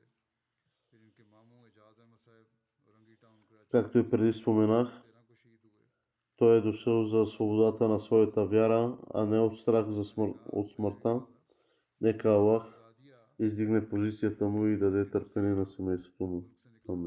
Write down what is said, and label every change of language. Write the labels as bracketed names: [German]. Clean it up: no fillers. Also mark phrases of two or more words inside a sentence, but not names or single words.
[Urdu] پھر ان کے ماموں اعجاز احمد صاحب رنگی ٹاؤن کراچی [Bulgarian] Както и преди споменах, [Urdu] 13 کو شہید ہوئے. [Bulgarian] той е дошъл за свободата на своята вяра, а не от страх от смъртта. Нека Аллах издигне позицията му и даде търпение на семейството му. Амин.